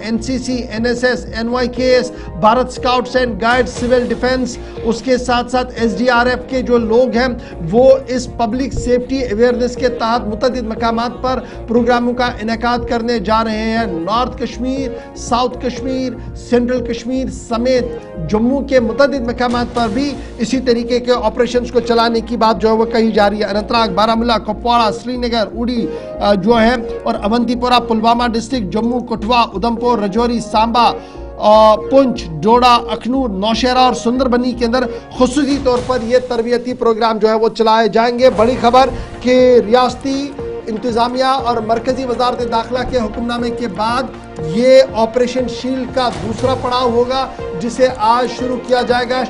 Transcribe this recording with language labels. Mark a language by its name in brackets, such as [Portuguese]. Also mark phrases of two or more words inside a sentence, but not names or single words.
[Urdu] NCC، NSS، NYKS، بھارت اسکاؤٹس اینڈ گائیڈ، [English] civil defence, [Urdu] اس کے ساتھ ساتھ SDRF کے جو لوگ ہیں وہ اس [English] public safety awareness [Urdu] کے تحت متعدد مقامات پر پروگراموں کا انعقاد کرنے جا رہے ہیں۔ نارتھ کشمیر، ساؤتھ کشمیر، سینٹرل کشمیر سمیت جموں کے متعدد مقامات پر بھی اسی طریقے کے آپریشنز کو چلانے کی بات جو ہے وہ کہی جا رہی ہے۔ اننت ناگ، بارہمولہ، کپواڑہ، سری نگر، اڑی جو ہے اور اونتی پورہ، پلوامہ ڈسٹرکٹ، جموں، کٹھوا، ادھمپور، رجوری، سامبا، پنچ، ڈوڈا، اخنور، نوشہرہ اور سندر بنی کے اندر خصوصی طور پر یہ تربیتی پروگرام جو ہے وہ چلائے جائیں گے۔ بڑی خبر کہ ریاستی انتظامیہ اور مرکزی وزارت داخلہ کے حکم نامے کے بعد یہ آپریشن شیلڈ کا دوسرا پڑاؤ ہوگا جسے آج شروع کیا جائے گا۔